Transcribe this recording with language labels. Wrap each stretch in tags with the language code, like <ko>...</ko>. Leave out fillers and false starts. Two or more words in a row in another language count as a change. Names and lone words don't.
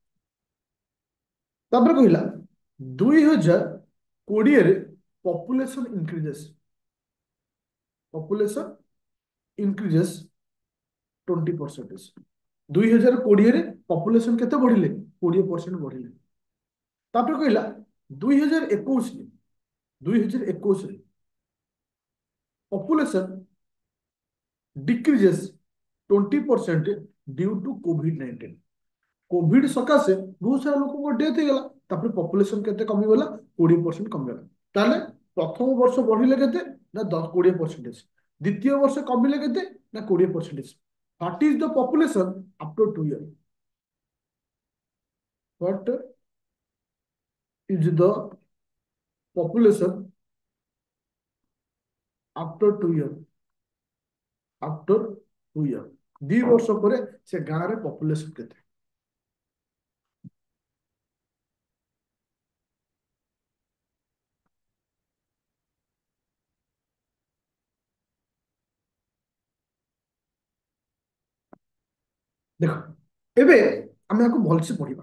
<or>ତାପରେ କହିଲା 2020ରେ</or> <en>population increases, population increases</en> <or>20%। 2020ରେ ପପୁଲେସନ କେତେ ବଢିଲେ? 20% ବଢିଲେ। ତାପରେ କହିଲା 2021ରେ, 2021ରେ</or> <en>population decreases 20% due to COVID-19।</en> <or>କୋଭିଡ ସକାଶେ ବହୁତ ସାରା ଲୋକଙ୍କ ଡେଥ ହେଇଗଲା, ତାପରେ ପପୁଲେସନ କେତେ କମିଗଲା? 20% କମିଗଲା। ତାହେଲେ ପ୍ରଥମ ବର୍ଷ ବଢିଲେ କେତେ? ନା 20%। ଦ୍ୱିତୀୟ ବର୍ଷ କମିଲେ କେତେ? ନା 20%।</or> <en>What is the population after 2 years? What is the population after 2 years? After 2 years,</en> <or>2 ବର୍ଷ ପରେ ସେ ଗାଁରେ ପପୁଲେସନ କେତେ? ଦେଖ, ଏବେ ଆମେ ଆକୁ ଭଲସେ ପଢିବା।</or>